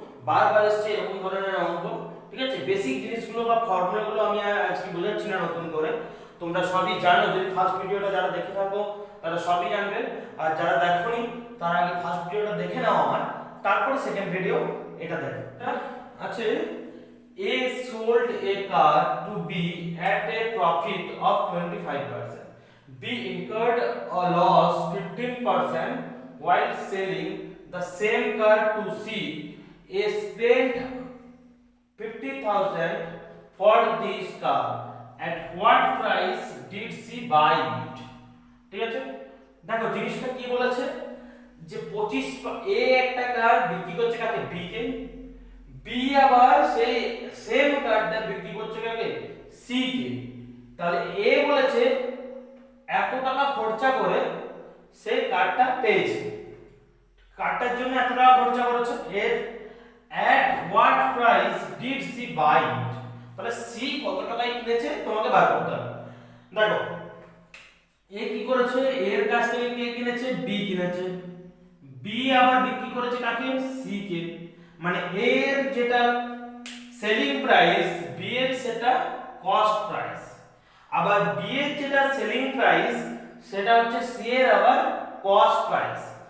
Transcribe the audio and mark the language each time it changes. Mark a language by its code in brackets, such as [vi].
[bn] বারবার এসছে এরকম ধরনের অঙ্ক, ঠিক আছে। বেসিক জিনিসগুলো বা ফর্মুলাগুলো আমি আজকে বোঝাচ্ছি না নতুন করে, তোমরা সবই জানো। যদি ফার্স্ট ভিডিওটা যারা দেখে থাকো তারা সবই জানবে, আর যারা দেখোনি তারা আগে ফার্স্ট ভিডিওটা দেখে নাও আমার, তারপরে সেকেন্ড ভিডিও এটা দেখো। আছে [en] A sold a car to B at a profit of 25%. B incurred a loss 15% while selling the same car to C. A spent 50,000 for this car. At what price did C buy it? [bn] ঠিক আছে, দেখো জিনিসটা কি বলেছে যে 25 এ একটা কার বিক্রি করছে কাকে, বি কে, বি আবার সেই সেম কারটা বিক্রি করছে কাকে, সি কে। তাহলে এ বলেছে এত টাকা খরচা করে সেই কারটা পেয়েছে, কারটার জন্য এত টাকা খরচা করেছে। এর [en] at what price did she buy it? [bn] তাহলে সি কত টাকায় কিনেছে তোমাকে বার করতে হবে। দেখো এ কি করেছে, এর কাছ থেকে কে কিনেছে, বি কিনেছে, বি আবার বিক্রি করেছে কাকে, সি কে। মানে এর যেটা সেলিং প্রাইস, বি এর সেটা কস্ট প্রাইস, আবার বি এর যেটা সেলিং প্রাইস সেটা হচ্ছে সি এর আবার কস্ট প্রাইস।